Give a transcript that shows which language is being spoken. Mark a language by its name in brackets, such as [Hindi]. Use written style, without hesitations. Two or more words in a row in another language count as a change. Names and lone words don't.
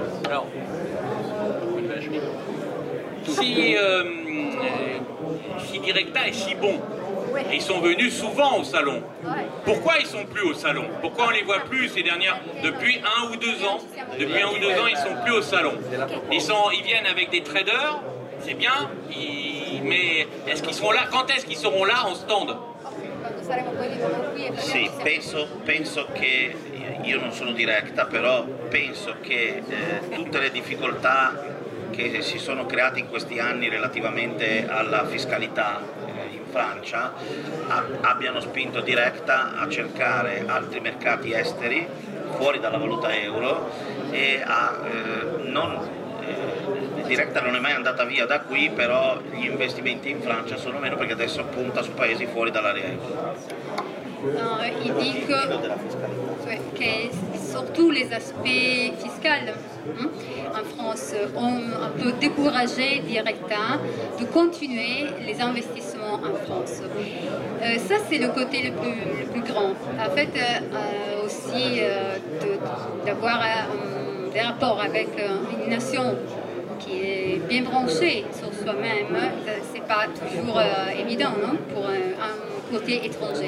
[French] Alors, si Directa est si bon, et ils sont venus souvent au salon. Pourquoi ils sont plus au salon? Pourquoi on les voit plus ces dernières, depuis 1 ou 2 ans? Depuis 1 ou 2 ans, ils sont plus au salon. Ils viennent avec des traders, c'est bien, mais est-ce qu'ils seront là? Quand est-ce qu'ils seront là en stand? [Italian] Sì, penso che, io non sono Directa, però penso che tutte le difficoltà che si sono create in questi anni relativamente alla fiscalità in Francia abbiano spinto Directa a cercare altri mercati esteri fuori dalla valuta euro e Directa non è mai andata via da qui, però gli investimenti in Francia sono meno perché adesso punta su paesi fuori dall'area euro. [French] Il dit que que surtout les aspects fiscaux en France ont un peu découragé directement de continuer les investissements en France. Ça, c'est le côté le plus grand. En fait, aussi d'avoir des rapports avec une nation qui est bien branchée sur soi-même, c'est pas toujours évident, non, pour un côté étranger.